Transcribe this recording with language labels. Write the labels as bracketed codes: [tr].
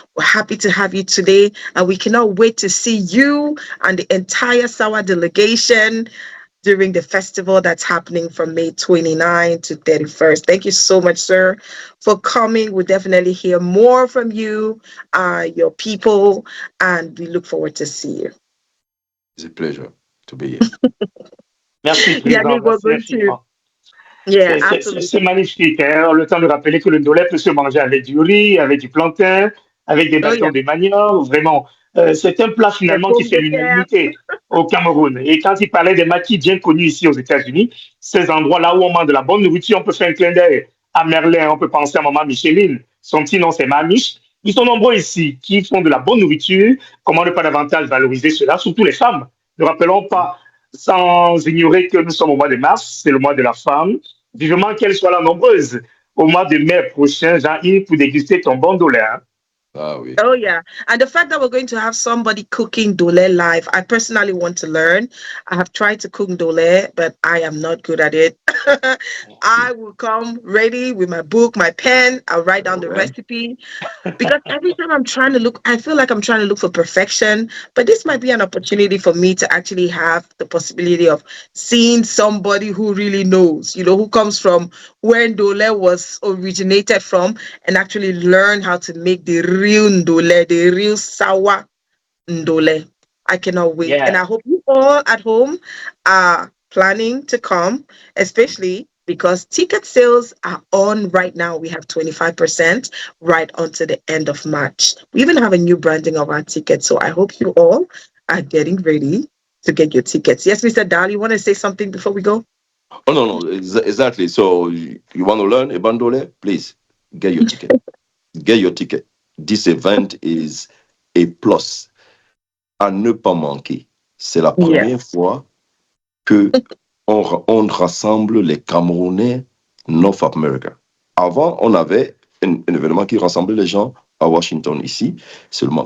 [en] We're happy to have you today, and we cannot wait to see you and the entire SAWA delegation during the festival that's happening from May 29 to 31st. Thank you so much, sir, for coming. We'll definitely hear more from you, your people, and we look forward to see you. It's a pleasure to be here. [fr] Merci, Président. Merci infiniment. C'est magnifique. Le temps de rappeler que le ndolé peut se manger avec du riz, avec du plantain, avec des bâtons de manioc. Vraiment, C'est un plat finalement qui fait l'unanimité au Cameroun. Et quand il parlait des maquis bien connus ici aux États-Unis, ces endroits-là où on mange de la bonne nourriture, on peut faire un clin d'œil à Merlin, on peut penser à Maman Micheline, son petit nom c'est Mamiche. Ils sont nombreux ici qui font de la bonne nourriture. Comment ne pas davantage valoriser cela, surtout les femmes. Ne rappelons pas, sans ignorer que nous sommes au mois de mars, c'est le mois de la femme. Vivement qu'elles soient là nombreuses au mois de mai prochain, Jean-Yves, pour déguster ton bon dollar. Ah oui. [en] Oh, yeah. And the fact that we're going to have somebody cooking dole live, I personally want to learn. I have tried to cook dole, but I am not good at it. I will come ready with my book, my pen. I'll write down the recipe. Because every time I'm trying to look, I feel like I'm trying to look for perfection. But this might be an opportunity for me to actually have the possibility of seeing somebody who really knows, who comes from where ndole was originated from, and actually learn how to make the real ndole, the real sour ndole. I cannot wait. Yeah. And I hope you all at home are planning to come, especially because ticket sales are on right now. We have 25% right onto the end of March. We even have a new branding of our tickets. So I hope you all are getting ready to get your tickets. Yes, Mr. Dahl, you want to say something before we go? Oh, no, exactly. So you want to learn Ebandole? Please, get your ticket. Get your ticket. This event is a [fr] plus à ne pas manquer. C'est la première fois que on rassemble les Camerounais North America. Avant, on avait un événement qui rassemblait les gens à Washington ici seulement.